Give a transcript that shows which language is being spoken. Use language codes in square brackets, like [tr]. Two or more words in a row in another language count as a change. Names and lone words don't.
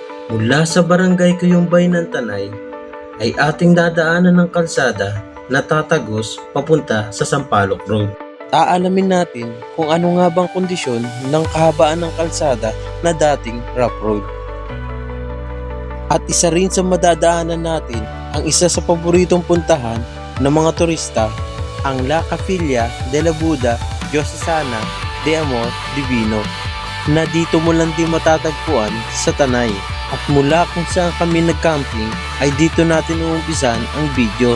[tl] Mula sa barangay Kuyumbay ng Tanay ay ating dadaanan ng kalsada na tatagos papunta sa Sampaloc Road. Aalamin natin kung ano nga bang kondisyon ng kahabaan ng kalsada na dating [en] rough road. [tl] At isa rin sa madadaanan natin ang isa sa paboritong puntahan ng mga turista, ang La Capilla de la Buda Diocesana de Amor Divino, na dito mo lang din matatagpuan sa Tanay. At mula kung saan kami nag-camping ay dito natin uumpisan ang video.